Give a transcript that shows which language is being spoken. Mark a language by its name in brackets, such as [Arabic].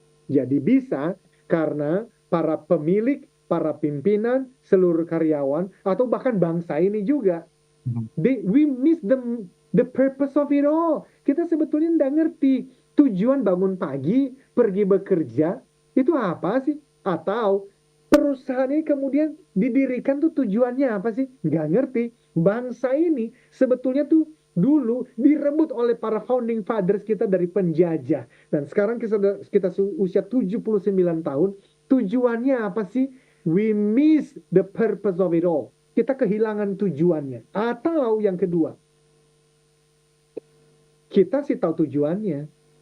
[Indonesian] Jadi bisa karena para pemilik, para pimpinan, seluruh karyawan, atau bahkan bangsa ini juga. [English] We miss the purpose of it all. [Indonesian] Kita sebetulnya nggak ngerti tujuan bangun pagi, pergi bekerja, itu apa sih? Atau perusahaan ini kemudian didirikan tuh tujuannya apa sih? Nggak ngerti. Bangsa ini sebetulnya tuh dulu direbut oleh para founding fathers kita dari penjajah. Dan sekarang kita usia 79 tahun. Tujuannya apa sih? [English] We miss the purpose of it all. [Indonesian] Kita kehilangan tujuannya. Atau yang kedua, kita sih tahu tujuannya.